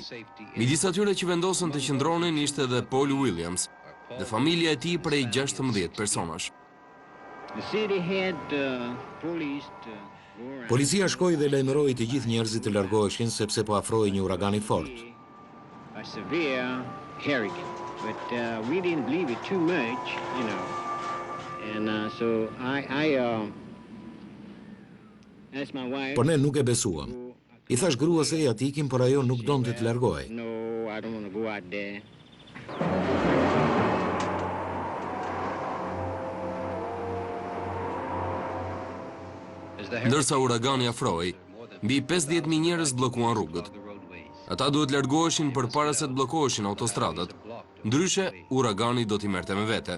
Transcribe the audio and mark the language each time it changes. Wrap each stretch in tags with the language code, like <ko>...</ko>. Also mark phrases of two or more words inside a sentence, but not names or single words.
<sq>Midis atyre që vendosën të qëndronin ishte edhe Paul Williams dhe familja e tij prej 16 personash. Policia shkoi dhe lajmëroi të gjithë njerëzit të largoheshin sepse po afrohej një uragan i fortë.</sq> <en>But we didn't believe it too much, you know. And so I asked my wife.</en> <sq>Por ne nuk e besuam. I thash gruas se ja të ikim, por ajo nuk donte të largohej.</sq> <en>No, I don't want to go out there.</en> <sq>Ndërsa uragani afrohej, Mbi 50.000 njerëz bllokuan rrugët. Ata duhet largoheshin përpara se të bllokoheshin autostradat, ndryshe uragani do t'i merrte me vete.</sq>